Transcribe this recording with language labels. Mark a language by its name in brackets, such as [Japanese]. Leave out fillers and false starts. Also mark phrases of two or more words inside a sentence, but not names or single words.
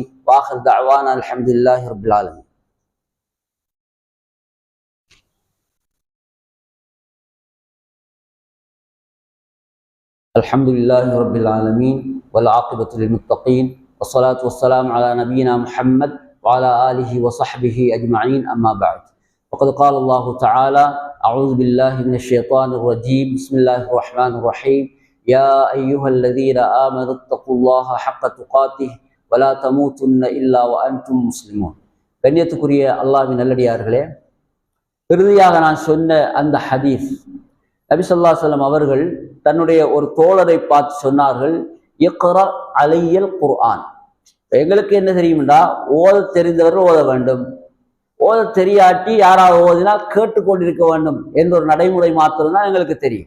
[Arabic] وآخر دعوانا الحمد لله رب العالمين. الحمد لله رب العالمين والعاقبة للمتقين والصلاة والسلام على نبينا محمد وعلى آله وصحبه أجمعين أما بعد وقد قال الله تعالى أعوذ بالله من الشيطان الرجيم بسم الله الرحمن الرحيم يا أيها الذين آمنوا اتقوا الله حق تقاته ولا تموتن إلا وأنتم مسلمون. [Tamil] கண்ணியத்துக்குரிய அல்லாஹ்வின் நல்லடியார்களே, இறுதியாக நான் சொன்ன அந்த ஹதீஸ், நபி [Arabic] صلى الله عليه وسلم [Tamil] அவர்கள் தன்னுடைய ஒரு தோழரை பார்த்து சொன்னார்கள், [Arabic] اقرأ علي القرآن. [Tamil] எங்களுக்கு என்ன தெரியும்டா, ஓத தெரிந்தவர்கள் ஓத வேண்டும், ஓத தெரியாட்டி யாராவது ஓதினா கேட்டுக்கொண்டிருக்க வேண்டும் என்ற ஒரு நடைமுறை மாத்திரம்தான் எங்களுக்கு தெரியும்.